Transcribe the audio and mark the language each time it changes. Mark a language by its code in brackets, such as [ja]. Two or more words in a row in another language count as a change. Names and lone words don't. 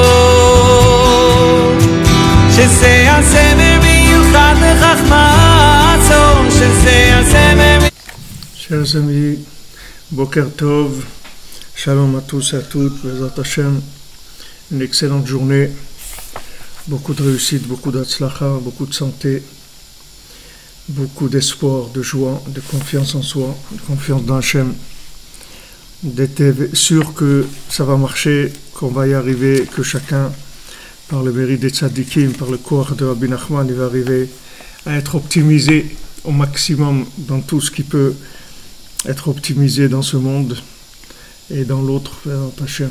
[he] שזה הזמר מיוחד לחכמה זו שזה הזמר. [fr] Chers amis, [he] בוקר טוב, [fr] Shalom à tous et à toutes, [he] בעזרת השם, [fr] une excellente journée, beaucoup de réussite, beaucoup d'Atzlacha, beaucoup de santé, beaucoup d'espoir, de joie, de confiance en soi, de confiance dans Hashem, d'être sûr que ça va marcher, qu'on va y arriver, que chacun, par le mérite des tzadikim, par le corps de Rabbi Nachman, il va arriver à être optimisé au maximum dans tout ce qui peut être optimisé dans ce monde et dans l'autre, vers Hashem.